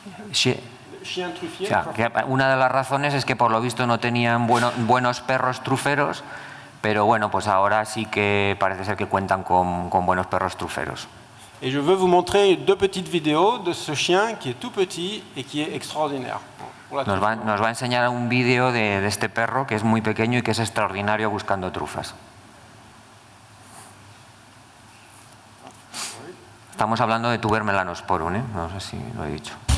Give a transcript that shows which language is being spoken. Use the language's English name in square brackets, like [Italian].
[French] Chiens truffiers. [Spanish] O sea, que una de las razones es que por lo visto no tenían buenos perros truferos, pero bueno, pues ahora sí que parece ser que cuentan con buenos perros truferos. [French] Et je veux vous montrer 2 petites vidéos de ce chien qui est tout petit et qui est extraordinaire. [Spanish] Nos va a enseñar un vídeo de este perro que es muy pequeño y que es extraordinario buscando trufas. Estamos hablando de Tuber melanosporum, ¿eh? No sé si lo he dicho.